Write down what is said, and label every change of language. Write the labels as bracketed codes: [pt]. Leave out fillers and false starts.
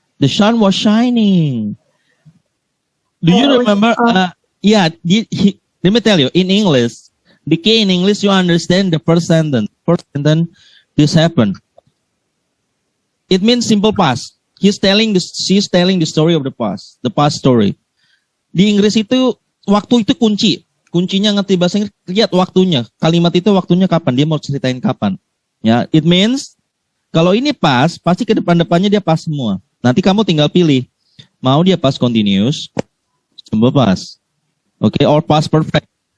[en] The sun was shining. Do you Oh, remember? Yeah, let me tell you, in English, the key in English, you understand the first sentence. First sentence, this happened. It means simple past. She's telling the story of the past story. [id] Di Inggris itu, waktu itu kunci. Kuncinya ngerti bahasa Inggris, lihat waktunya. Kalimat itu waktunya kapan, dia mau ceritain kapan. Ya, [en] it means, [id] kalau ini pas, pasti ke depan-depannya dia pas semua. Nanti kamu tinggal pilih. Mau dia past continuous, simple past. Okay, or past perfect.